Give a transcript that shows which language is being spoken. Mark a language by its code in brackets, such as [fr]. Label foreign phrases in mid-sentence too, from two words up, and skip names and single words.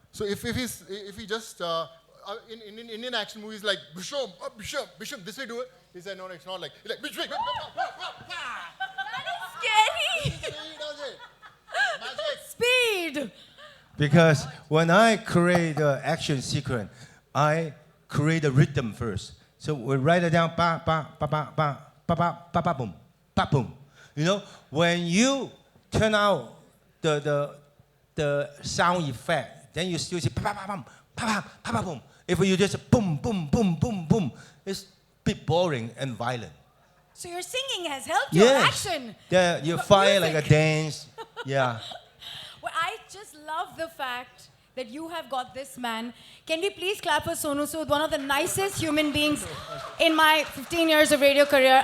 [en] So if he just, in Indian action movies like, Bisham, Bisham, this way do it. He said, no, it's not like, he's like, Bisham. Scary. He does it. Magic. Speed. Because when I create the action sequence, I create a rhythm first. So we write it down, ba ba ba ba ba ba ba ba ba boom, ba boom. When you turn out the sound effect, then you still see ba ba ba bum, ba ba ba ba boom. If you just boom boom boom boom boom, it's a bit boring and violent. So your singing has helped your action. Yeah, you But fire like a music. dance. Yeah. Well, I just love the fact that you have got this man. Can we please clap for Sonu Sood, one of the nicest human beings in my 15 years of radio career.